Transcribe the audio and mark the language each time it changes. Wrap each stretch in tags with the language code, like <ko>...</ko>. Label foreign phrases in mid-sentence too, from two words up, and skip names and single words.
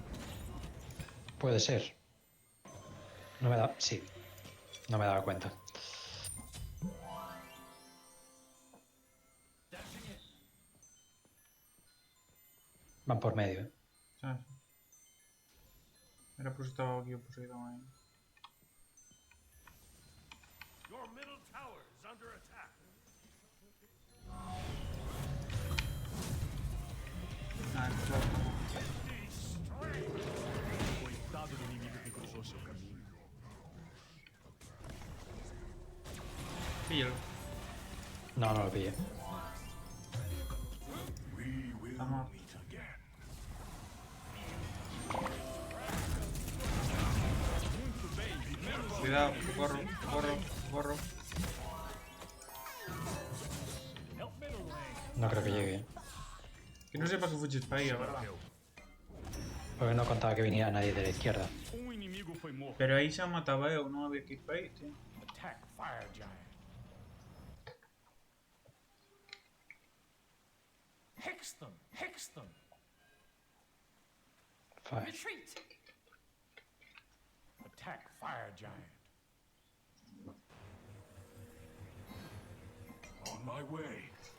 <es>Puede ser. No me da... Sí. No me daba cuenta. Van por medio, ¿eh? ¿Sabes? Era por si estaba aquí o Poseidón ahí.</es> <en>Your middle tower is under attack.</en> <es>Ah, claro.</es> <pt>Coitado do inimigo que cruzou seu caminho.</pt> <es>Píllalo. No, no lo pillé. Está muerto. Cuidado, corro, corro, corro. No creo que llegue. ¿Eh? Que no sepa que fuiste para ahí, ¿verdad? Porque no contaba que viniera nadie de la izquierda.</es> <pt>Inimigo foi morto.</pt> <es>Pero ahí se mataba yo, no había que ir para ahí, tío.</es> <en>Attack Fire Giant. Hexton! Hexton! Fire. Retreat. Attack Fire Giant. On my way.</en>